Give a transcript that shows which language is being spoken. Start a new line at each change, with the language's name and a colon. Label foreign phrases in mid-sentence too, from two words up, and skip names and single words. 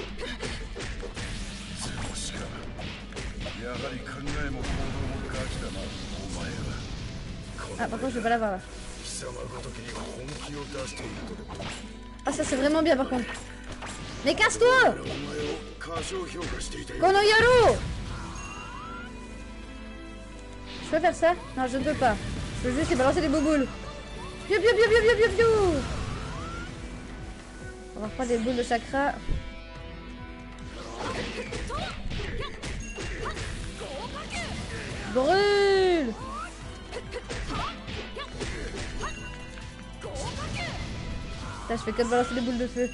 French: Ah, par contre, je vais pas l'avoir là. Ah, ça c'est vraiment bien par contre. Mais casse-toi!
Japanese: Kono Yaro!
French: peux faire ça? Non, je ne peux pas. Je peux juste lui balancer des bouboules. Piou, piou, piou, piou, piou, piou, piou. On va reprendre des boules de chakra. Brûle! Putain, je fais que de balancer des boules de feu.